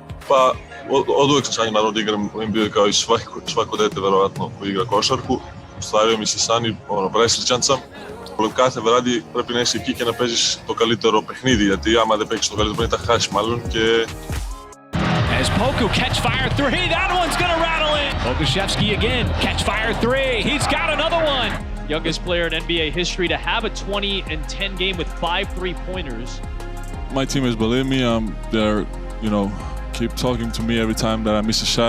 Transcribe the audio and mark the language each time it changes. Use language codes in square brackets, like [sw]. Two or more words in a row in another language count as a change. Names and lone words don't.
[sr] Pa od uvek sam sanjao da igram u NBA kao i svako dete verovatno koji igra košarku. Ostvario mi se san i presrećan sam. [el] Κάθε βράδυ πρέπει να είσαι εκεί και να παίζεις το καλύτερο παιχνίδι, γιατί άμα δεν παίξεις το καλύτερο παιχνίδι θα χάσεις μάλλον και... [en] As Poku catch fire three, that one's gonna rattle in. Pokusevski again, catch fire three, he's got another one. Youngest player in NBA history to have a 20-10 game with 5 3-pointers. My teammates believe me. They're, keep talking to me every time that I miss a shot.